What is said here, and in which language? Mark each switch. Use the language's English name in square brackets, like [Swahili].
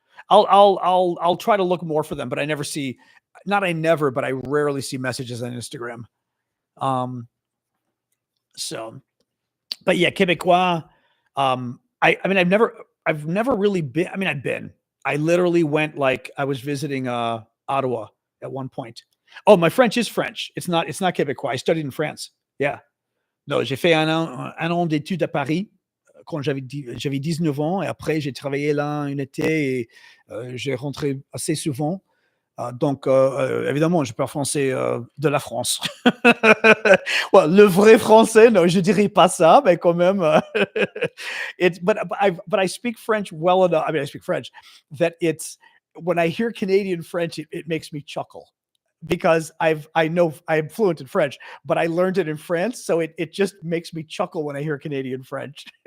[English] I'll try to look more for them, but I never see. Not I never, but I rarely see messages on Instagram. So, but yeah, Quebecois. I mean, I've never really been. I mean, I literally went like I was visiting Ottawa at one point. Oh, my French is French. It's not Quebecois. I studied in France. Yeah. [French] No, j'ai fait un an d'études à Paris quand j'avais 19 ans. Et après, j'ai travaillé là un été et j'ai rentré assez souvent. Donc, évidemment, je parle français de la France. Well, le vrai français, non, je dirais pas ça, mais quand même. [English] But I speak French well enough. I mean, I speak French that it's when I hear Canadian French, it makes me chuckle because I know I'm fluent in French, but I learned it in France, so it just makes me chuckle when I hear Canadian French.